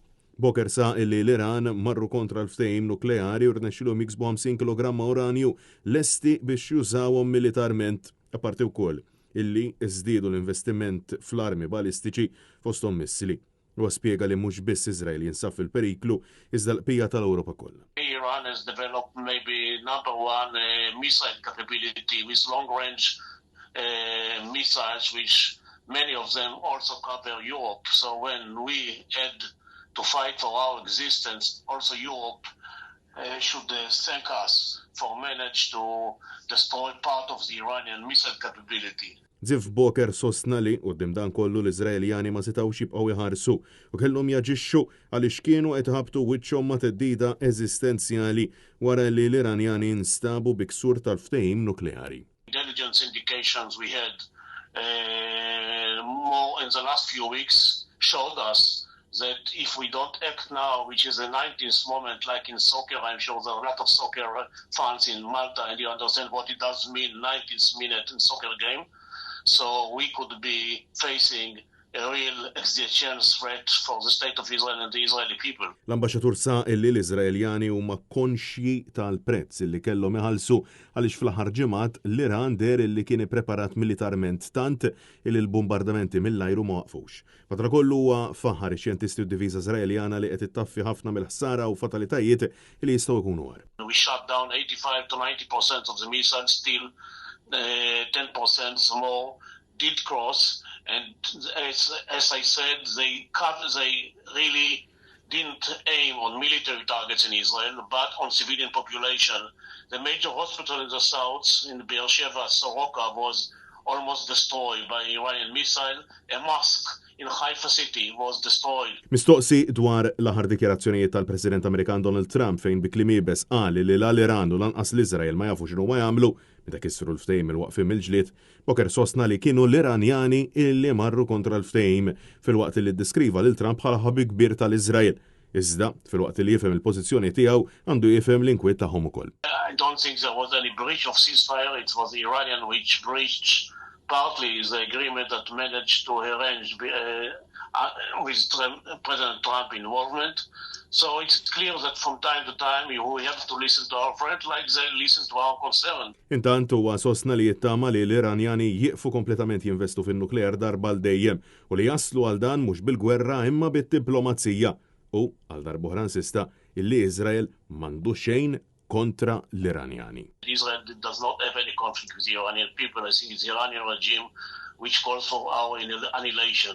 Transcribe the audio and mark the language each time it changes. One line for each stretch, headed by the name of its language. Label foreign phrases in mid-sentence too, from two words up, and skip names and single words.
Maltese: Boker sa illi l-Iran marru kontra l-ftehim nukleari u rnexxilhom jiksbu 50 kg uranju lesti biex jużawhom militarment apparti wkoll illi żdiedu l-investiment fl-armi balistiċi fosthom missili. U spjega li mhux biss Iżrael jinsab fil-periklu iżda l-qbija tal-Ewropa kollha.
English: Iran has developed maybe number one missile capability with long-range missiles, which many of them also cover Europe. So when we had to fight for our existence, also Europe should thank us for managing to destroy part of the Iranian missile capability.
Maltese: Ziv Boker sostna li qudiem dan kollu l-Iżraeljani ma setgħux jibqgħu jħarsu u kellhom jaġixxu għaliex kienu qed iħabbtu wiċċhom ma' teddida eżistenzjali wara li l-Iranjani nstabu biksur tal-ftehim nukleari.
English: Intelligence indications we had more in the last few weeks showed us that if we don't act now, which is the 19th moment, like in soccer, I'm sure there are a lot of soccer fans in Malta, and you understand what it does mean, 19th minute in soccer game. So we could be facing a real existential threat for the state of Israel and the Israeli people.
Maltese: L-Ambaxxatur sa illi l-Iżraeljani huma konxji tal-prezz illi kellhom iħallsu għaliex fl-aħħar ġimgħat l-Iran der illi kien ippreparat militarment tant illi l-bombardamenti mill-ajru ma waqfux. Madankollu huwa faħar ix-xjentisti u d-diviża Iżraeljana li qed ittaffi ħafna mill-ħsara u fatalitajiet li jistgħu jkunu war.
English: We shot down 85 to 90% of the missiles, still 10% more did cross, and as I said, they really didn't aim on military targets in Israel, but on civilian population. The major hospital in the south, in Beersheba, Soroka, was almost destroyed by Iranian missile. A mosque in Haifa city was destroyed.
Maltese: Mistoqsi dwar l-aħħar dikjarazzjonijiet tal-President Amerikan Donald Trump fejn bi kliem ibes qal li l-Iran u lanqas l-Iżrael ma jafu x'inhu ma jagħmlu meta kissru l-ftehim il-waqfim il-ġlied, Boker sostna li kienu l-Iranjani illi marru kontra l-ftehim fil-waqt li ddeskriva lil Trump bħala ħabib kbir tal-Iżrael. Iżda fil-waqt li jifhem il-pożizzjoni tiegħu għandu jifhem l-inkwiet tagħhom ukoll.
English: I don't think there was any breach of ceasefire. It was the Iranian which breached partly the agreement that managed to arrange with President Trump involvement. So it's clear that from time to time we have to listen to our friends like they listen to our concern.
Maltese: Intant huwa sostna li jittama li l-Iranjani jieqfu kompletament jinvestu fin-nuklear darba l dejjem u li jaslu għal dan mhux bil-gwerra imma bid-diplomazija u għal darba insista illi Iżrael m'għandu xejn kontra l-Iranjani.
English: Israel does not have any conflict with the Iranian people. I think it's the Iranian regime which calls for our annihilation.